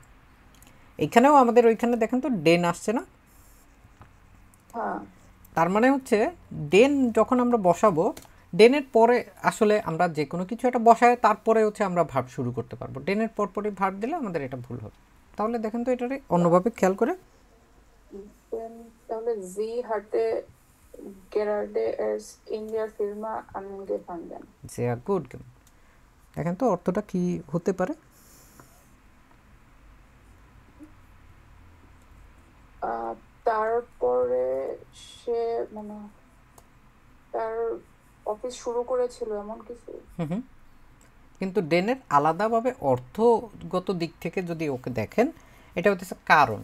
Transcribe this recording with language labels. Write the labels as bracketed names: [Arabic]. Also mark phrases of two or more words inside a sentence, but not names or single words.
[Bangla] এখানেও আমাদের ওইখানে দেখেন তো ডেন আসছে না, তার মানে হচ্ছে ডেন যখন আমরা বসাবো, ডেনের পরে আসলে আমরা যে কোনো কিছু একটা বসায় তারপরে হচ্ছে আমরা ভার্ব শুরু করতে পারবো। ডেনের পরপরই ভার্ব দিলে আমাদের এটা ভুল হবে। তাহলে দেখেন তো এটারে অন্যভাবে খেয়াল করে। [German] তাহলে sie hatte gerade erst in der Firma angefangen. sehr gut, [Bangla] দেখেন তো অর্থটা কি হতে পারে। তারপরে সে মানে তার অফিস শুরু করেছিল এমন কিছু। কিন্তু ডেনের আলাদাভাবে অর্থগত দিক থেকে যদি ওকে দেখেন, এটা হচ্ছে কারণ।